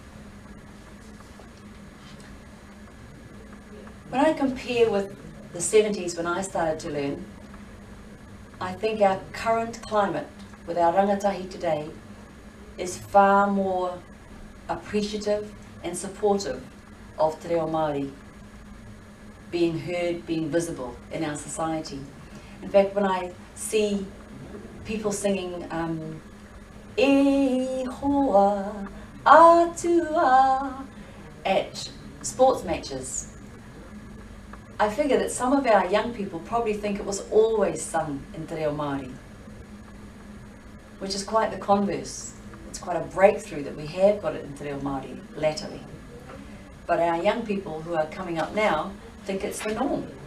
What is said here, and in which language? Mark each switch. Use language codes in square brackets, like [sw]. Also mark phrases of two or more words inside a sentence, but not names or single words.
[en] When I compare with the 70s when I started to learn, I think our current climate with our rangatahi today is far more appreciative and supportive of [mi] Te Reo Māori [en] being heard, being visible in our society. In fact, when I see people singing E hoa atua at sports matches, I figure that some of our young people probably think it was always sung in [mi] Te Reo Māori. [en] which is quite the converse. It's quite a breakthrough that we have got it in [mi] Te Reo Māori [en] latterly. But our young people who are coming up now think it's the norm.